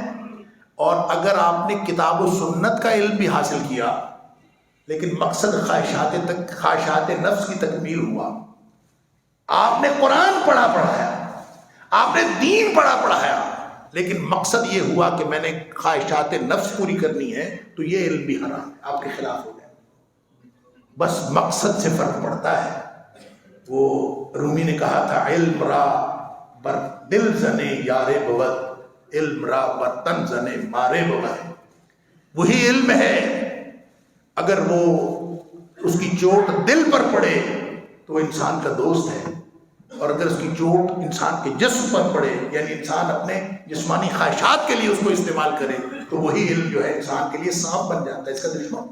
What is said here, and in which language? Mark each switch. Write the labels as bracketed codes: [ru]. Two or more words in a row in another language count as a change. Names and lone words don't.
[ur] اور اگر آپ نے کتاب و سنت کا علم بھی حاصل کیا لیکن مقصد خواہشات نفس کی تکمیل ہوا، آپ نے قرآن پڑھایا، آپ نے دین پڑھایا، لیکن مقصد یہ ہوا کہ میں نے خواہشات نفس پوری کرنی ہے، تو یہ علم بھی حرام ہے، آپ کے خلاف ہو گیا. بس مقصد سے فرق پڑتا ہے. وہ رومی نے کہا تھا [fa] علم را بر دل زنے یارے بود، علم را بر تن زنے مارے بود. [ur] وہی علم ہے، اگر وہ اس کی چوٹ دل پر پڑے تو وہ انسان کا دوست ہے، اور اگر اس کی چوٹ انسان کے جسم پر پڑے، یعنی انسان اپنے جسمانی خواہشات کے لیے اس کو استعمال کرے، تو وہی علم جو ہے انسان کے لیے سانپ بن جاتا ہے، اس کا دشمن.